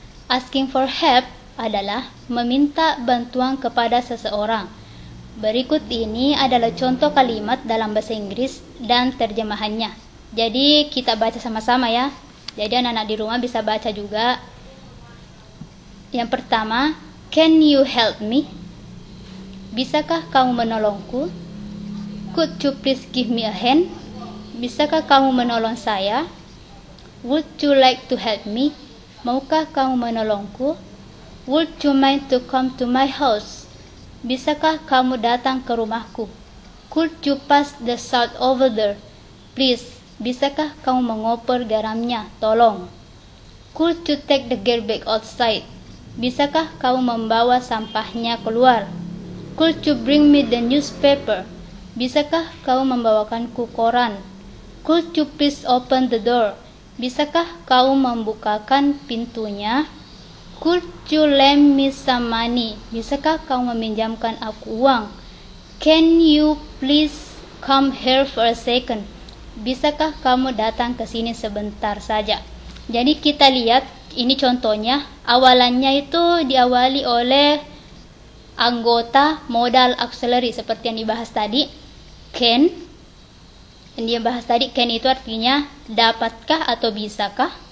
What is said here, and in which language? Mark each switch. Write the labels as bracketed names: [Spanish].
[Indonesian] Asking for help adalah meminta bantuan kepada seseorang. Berikut ini adalah contoh kalimat dalam bahasa Inggris dan terjemahannya. Jadi kita baca sama-sama ya. Jadi anak-anak di rumah bisa baca juga. Yang pertama, [English] can you help me? [Indonesian] Bisakah kamu menolongku? [English] Could you please give me a hand? [Indonesian] Bisakah kamu menolong saya? [English] Would you like to help me? [Indonesian] Maukah kamu menolongku? [English] Would you mind to come to my house? [Indonesian] Bisakah kamu datang ke rumahku? [English] Could you pass the salt over there? Please. [Indonesian] Bisakah kamu mengoper garamnya? Tolong. [English] Could you take the garbage outside? [Indonesian] Bisakah kamu membawa sampahnya keluar? [English] Could you bring me the newspaper? [Indonesian] Bisakah kamu membawakanku koran? [English] Could you please open the door? [Indonesian] Bisakah kamu membukakan pintunya? [English] Could you lend me some money? [Indonesian] Bisakah kamu meminjamkan aku uang? [English] Can you please come here for a second? [Indonesian] Bisakah kamu datang ke sini sebentar saja? Jadi kita lihat ini contohnya, awalannya itu diawali oleh anggota modal auxiliary seperti yang dibahas tadi, can. Yang dia bahas tadi, can itu artinya dapatkah atau bisakah.